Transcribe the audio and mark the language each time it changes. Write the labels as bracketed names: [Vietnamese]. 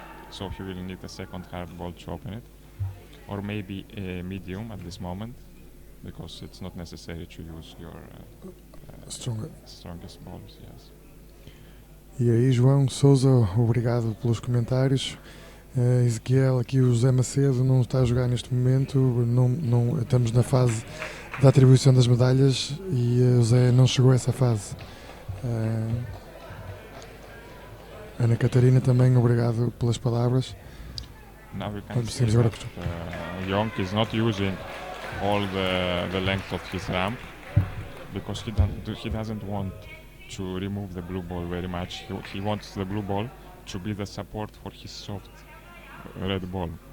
[English] So he will need a second hard ball to open it, or maybe a medium at this moment, because it's not necessary to use your strongest balls, yes. [Portuguese] E aí, João Souza, obrigado pelos comentários. Ezequiel, aqui o José Macedo não está a jogar neste momento, não, estamos na fase da atribuição das medalhas e o José não chegou a essa fase. Ana Catarina também, obrigado pelas palavras. [English] Now we can see that Jeong is not using all the length of his ramp because he doesn't want to remove the blue ball very much. He wants the blue ball to be the support for his soft red ball.